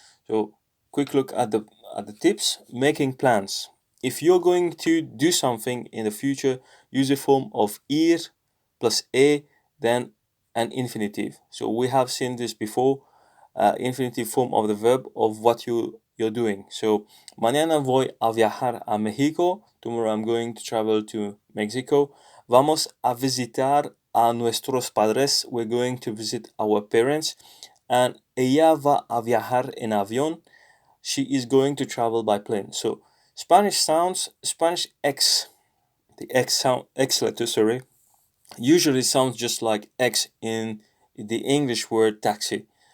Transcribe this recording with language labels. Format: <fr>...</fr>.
<en>So quick look at the tips. Making plans. If you're going to do something in the future, use a form of ir plus a, then an infinitive. So we have seen this before, infinitive form of the verb of what you're doing.</en> <es>So mañana voy a viajar a México.</es> <en>Tomorrow I'm going to travel to Mexico.</en> <es>Vamos a visitar a nuestros padres.</es> <en>We're going to visit our parents.</en> <es>And ella va a viajar en avión.</es> <en>She is going to travel by plane. So Spanish X, the X letter, sorry, usually sounds just like X in the English word taxi.</en>